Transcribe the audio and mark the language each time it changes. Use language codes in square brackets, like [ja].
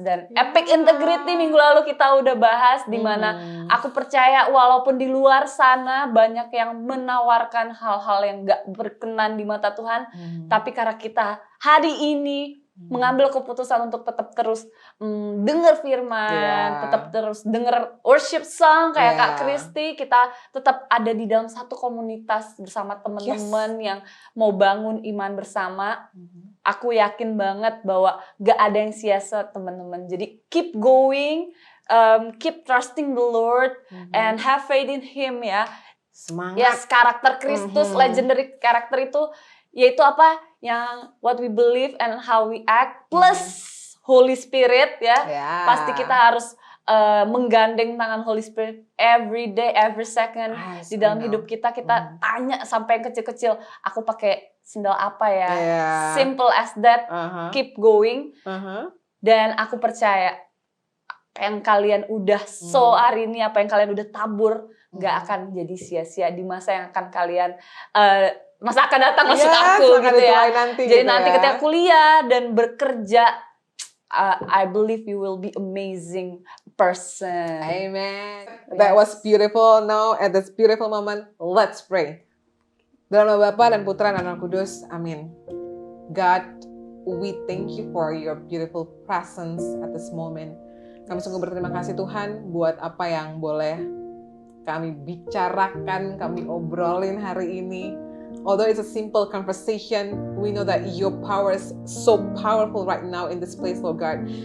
[id] Dan epic integrity minggu lalu kita udah bahas, di mana aku percaya walaupun di luar sana banyak yang menawarkan hal-hal yang gak berkenan di mata Tuhan, tapi karena kita hari ini mengambil keputusan untuk tetap terus dengar firman, tetap terus dengar worship song kayak Kak Kristi, kita tetap ada di dalam satu komunitas bersama teman-teman yang mau bangun iman bersama. Aku yakin banget bahwa gak ada yang sia-sia teman-teman. [en] Jadi keep going, keep trusting the Lord and have faith in Him ya. [id] Semangat. Yes, karakter Kristus, legendary karakter itu yaitu apa? [en] Yang what we believe and how we act plus Holy Spirit ya. [id] Pasti kita harus menggandeng tangan Holy Spirit [en] every day, every second [id] di dalam hidup kita. Kita tanya sampai yang kecil-kecil, aku pakai sendal apa ya? [en] Simple as that. Keep going. [id] Dan aku percaya yang kalian udah hari ini, apa yang kalian udah tabur, gak akan jadi sia-sia di masa yang akan kalian masa akan datang, maksud aku gitu ya. Jadi nanti ketika kuliah dan bekerja, [en] I believe you will be amazing person. Amen. That was beautiful. Now at this beautiful moment, let's pray. [id] Dalam nama Bapa dan Putra dan Roh Kudus, amin. [en] God, we thank you for your beautiful presence at this moment. [id] Kami sungguh berterima kasih Tuhan buat apa yang boleh kami bicarakan, kami obrolin hari ini. [en] Although it's a simple conversation, we know that your power is so powerful right now in this place, Lord God.